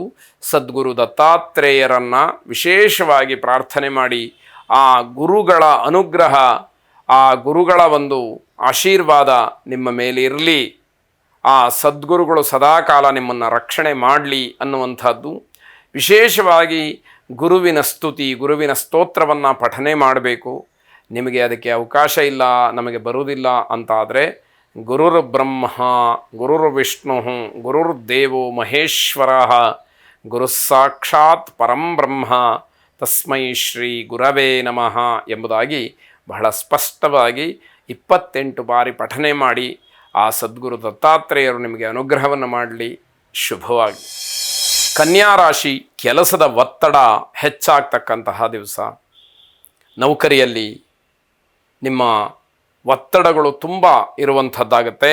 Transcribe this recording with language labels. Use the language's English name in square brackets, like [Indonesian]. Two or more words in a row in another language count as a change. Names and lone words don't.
[Kannada] ಸದ್ಗುರು ದತ್ತಾತ್ರೇಯರನ್ನು ವಿಶೇಷವಾಗಿ ಪ್ರಾರ್ಥನೆ ಮಾಡಿ ಆ ಗುರುಗಳ ಅನುಗ್ರಹ, ಆ ಗುರುಗಳ ಒಂದು ಆಶೀರ್ವಾದ ನಿಮ್ಮ ಮೇಲೆ ಇರಲಿ, ಆ ಸದ್ಗುರುಗಳು ಸದಾಕಾಲ ನಿಮ್ಮನ್ನು ರಕ್ಷಣೆ ಮಾಡಲಿ ಅನ್ನುವಂಥದ್ದು. ವಿಶೇಷವಾಗಿ ಗುರುವಿನ ಸ್ತುತಿ, ಗುರುವಿನ ಸ್ತೋತ್ರವನ್ನು ಪಠನೆ ಮಾಡಬೇಕು. ನಿಮಗೆ ಅದಕ್ಕೆ ಅವಕಾಶ ಇಲ್ಲ, ನಮಗೆ ಬರುವುದಿಲ್ಲ ಅಂತಾದರೆ [Sanskrit] ಗುರುರ್ ಬ್ರಹ್ಮ ಗುರುರ್ ವಿಷ್ಣು ಗುರುರ್ ದೇವೋ ಮಹೇಶ್ವರ ಗುರು ಸಾಕ್ಷಾತ್ ಪರಂ ಬ್ರಹ್ಮ ತಸ್ಮೈ ಶ್ರೀ ಗುರವೇ ನಮಃ [Kannada] ಎಂಬುದಾಗಿ ಬಹಳ ಸ್ಪಷ್ಟವಾಗಿ 28 ಬಾರಿ ಪಠನೆ ಮಾಡಿ ಆ ಸದ್ಗುರು ದತ್ತಾತ್ರೇಯರು ನಿಮಗೆ ಅನುಗ್ರಹವನ್ನು ಮಾಡಲಿ. ಶುಭವಾಗಿ. ಕನ್ಯಾ ರಾಶಿ ಕೆಲಸದ ಒತ್ತಡ ಹೆಚ್ಚಾಗ್ತಕ್ಕಂತಹ ದಿವಸ. ನೌಕರಿಯಲ್ಲಿ ನಿಮ್ಮ ಒತ್ತಡಗಳು ತುಂಬ ಇರುವಂಥದ್ದಾಗತ್ತೆ.